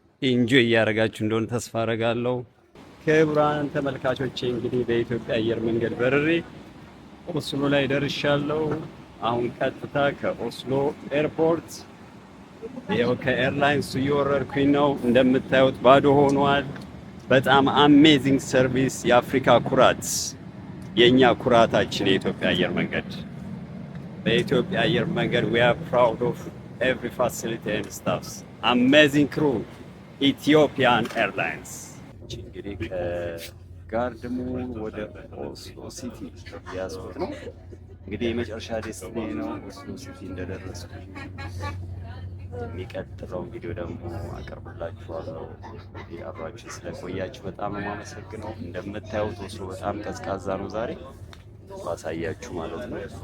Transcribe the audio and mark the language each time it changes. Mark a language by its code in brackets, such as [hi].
[am] ኢንጆይ እያደረጋችሁ እንደሆነ ተስፋ አደርጋለሁ። ክቡራን ተመልካቾቼ እንግዲህ በኢትዮጵያ አየር መንገድ በርሬ ኦስሎ ላይ ደርሻለሁ። አሁን ቀጥታ ከኦስሎ ኤርፖርት ይኸው ከኤርላይንሱ እየወረድኩኝ ነው። እንደምታዩት ባዶ ሆኗል። በጣም አሜዚንግ ሰርቪስ፣ የአፍሪካ ኩራት፣ የእኛ ኩራታችን የኢትዮጵያ አየር መንገድ። በኢትዮጵያ አየር መንገድ [en] we are proud of every facility and staffs. Amazing crew, Ethiopian Airlines። [am] እንግዲህ ጋርድሙ ወደ ኦስሎ ሲቲ ያዝኩት ነው። እንግዲህ የመጨረሻ ዴስቲኒ ነው ኦስሎ ሲቲ እንደደረስኩ የሚቀጥለው ቪዲዮ ደግሞ አቀርብላችኋለሁ። እንግዲህ አብራችሁ ስለቆያችሁ በጣም ነው የማመሰግነው። እንደምታዩት ኦስሎ በጣም ቀዝቃዛ ነው ዛሬ ባሳያችሁ ማለት ነው።